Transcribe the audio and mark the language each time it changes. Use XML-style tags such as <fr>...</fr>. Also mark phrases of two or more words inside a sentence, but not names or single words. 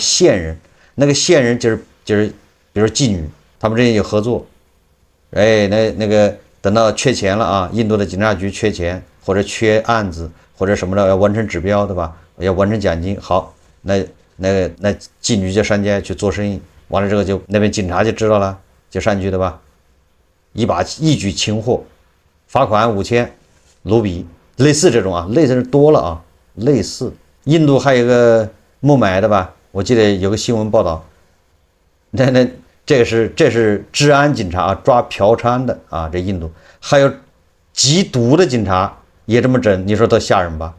<zh>线人，那個線人就是比如妓女，他們之間有合作，哎，那個等到缺錢了啊，印度的警察局缺錢或者缺案子或者什麼的，要完成指標，對吧？要完成獎金，好，那妓女就上街去做生意，完了之後就那邊警察就知道了，就上去，對吧？一舉擒獲，罰款5000盧比，類似這種類似多了啊，類似。印度還有個孟買的吧，我記得有個新聞報道，這是治安警察抓嫖娼的這印度還有缉毒的警察也這麼整，你說多嚇人吧？</zh>